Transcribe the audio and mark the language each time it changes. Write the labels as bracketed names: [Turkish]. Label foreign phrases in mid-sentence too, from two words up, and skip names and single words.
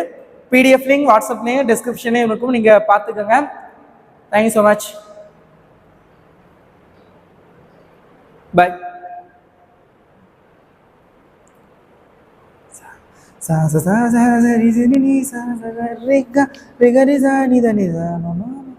[English] PDF link [Tamil] வாட்ஸ்அப்லேயும் டிஸ்கிரிப்ஷன்லேயும் இருக்கும், நீங்கள் பார்த்துக்கோங்க. [English] Thank you so much. Bye. sa sa sa sa sa ri ni sa sa sa re ga ni da ni da ma ma